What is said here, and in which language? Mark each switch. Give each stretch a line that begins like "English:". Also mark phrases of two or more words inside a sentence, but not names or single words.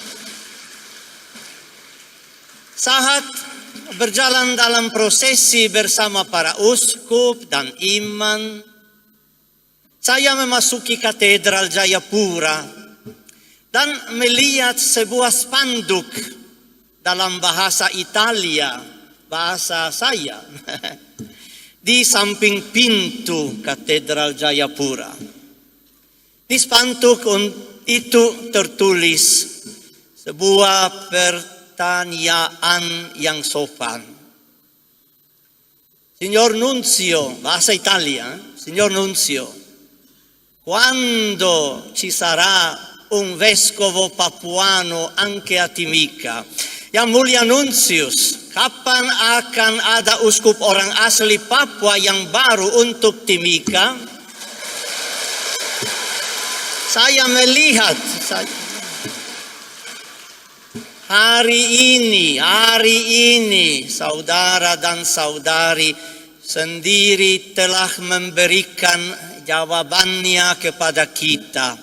Indonesian: Saat berjalan dalam prosesi bersama para uskup dan imam, saya memasuki katedral Jayapura dan melihat sebuah spanduk dalam bahasa Italia, bahasa saya, di samping pintu katedral Jayapura. Di spanduk itu tertulis sebuah pertanyaan yang sopan.
Italian: Signor Nunzio,
Indonesian: bahasa Italia,
Italian: Signor Nunzio, quando ci sarà un vescovo papuano anche a Timika?
Indonesian: Yang mulia Nunsius, kapan akan ada uskup orang asli Papua yang baru untuk Timika? Saya melihat hari ini saudara dan saudari sendiri telah memberikan jawabannya kepada kita.